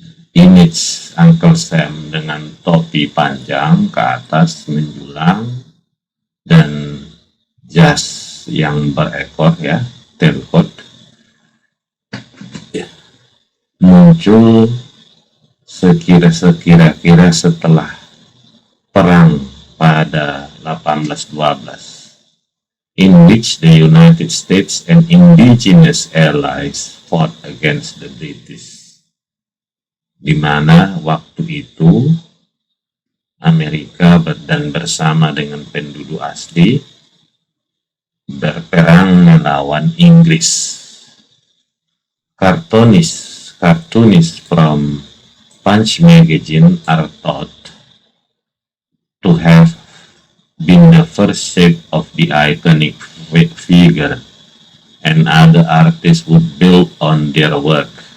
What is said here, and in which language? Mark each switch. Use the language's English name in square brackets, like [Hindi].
[Indonesian] Image Uncle Sam dengan topi panjang ke atas menjulang dan jas yang berekor, ya, tailcoat, ya, muncul sekira-kira setelah perang pada 1812. [English] In which the United States and indigenous allies fought against the British. [Indonesian] Di mana waktu itu Amerika dan bersama dengan penduduk asli berperang melawan Inggris. [English] Cartoonists from Punch magazine are thought to have been the first shape of the iconic figure, and other artists would build on their work.